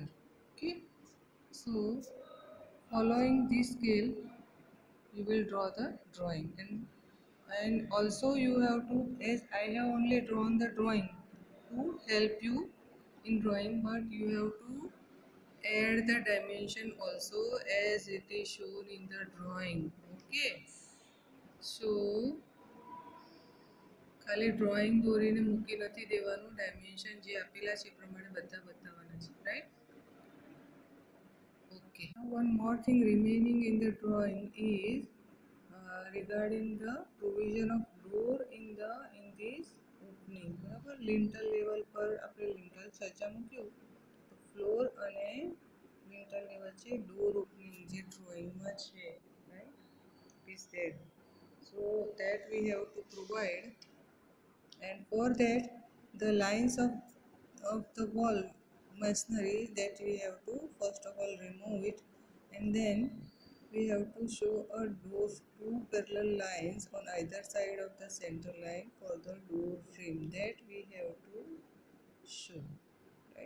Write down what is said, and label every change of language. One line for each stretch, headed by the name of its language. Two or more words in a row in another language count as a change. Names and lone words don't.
English: Okay, so following this scale you will draw the drawing and also you have to, as I have only drawn the drawing to help you in drawing but you have to add the dimension also as it is shown in the drawing okay so
Gujarati: ખાલી drawing દોરીને મૂકી નથી દેવાનું dimension જે આપેલા છે એ પ્રમાણે બધા બતાવવાના છે right
English: okay now one more thing remaining in the drawing is regarding the provision of door in this opening બરાબર lintel level
Gujarati: પર આપણે
English: lintel
Gujarati: છજ્જા મૂક્યું તો
English: floor અને lintel
Gujarati: ની વચ્ચે
English: door opening જે drawing
Gujarati: માં છે
English: right it is there so that we have to provide And for that, the lines of the wall masonry, that we have to first of all remove it, and then we have to show a door, two parallel lines on either side of the center line for the door frame, that we have to show, right?